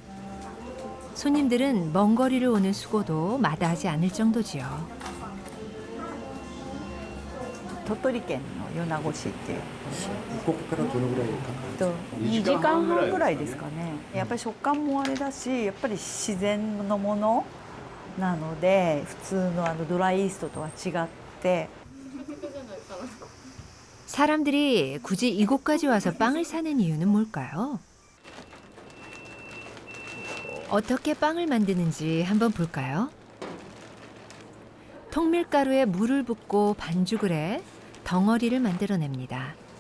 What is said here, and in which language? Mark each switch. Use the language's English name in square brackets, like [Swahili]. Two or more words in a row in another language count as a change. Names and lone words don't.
[Korean] 손님들은 먼 거리를 오는 수고도 마다하지 않을 정도지요. [Japanese] 鳥取県の米子市っていうここからどのぐらいかかる 2時間半ぐらいですかね。やっぱり食感もあれだし、やっぱり自然のものなので普通のドライイーストとは違って [Korean] 사람들이 굳이 이곳까지 와서 빵을 사는 이유는 뭘까요? 어떻게 빵을 만드는지 한번 볼까요? 통밀가루에 물을 붓고 반죽을 해 덩어리를 만들어냅니다.